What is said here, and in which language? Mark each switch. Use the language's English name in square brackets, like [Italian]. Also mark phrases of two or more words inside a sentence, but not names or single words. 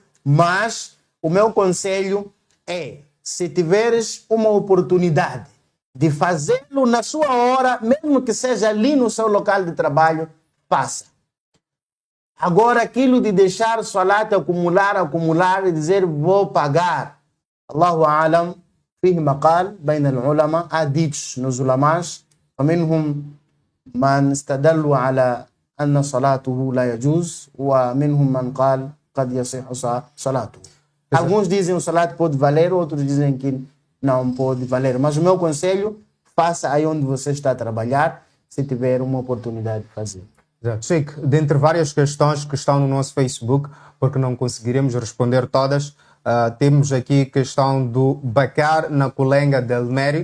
[Portuguese] Mas o meu conselho é, se tiveres uma oportunidade de fazê-lo na sua hora, mesmo que seja ali no seu local de trabalho, faça. Agora, aquilo de deixar salat acumular e dizer vou pagar. [Arabic] الله أعلم، فيه مقال، بين العلماء, [Portuguese] há ditos nos ulamás, [Arabic] ومنهم من استدلوا على أن صلاته لا يجوز ومنهم من قال قد يصح صلاته. [Portuguese] Alguns dizem o salat pode valer, outros dizem que não pode valer. Mas o meu conselho, faça aí onde você está a trabalhar, se tiver uma oportunidade de fazer. Exato. Sheikh, dentre várias questões que estão no nosso Facebook, porque não conseguiremos responder todas, temos aqui a questão do Bakar na Colenga del Meri.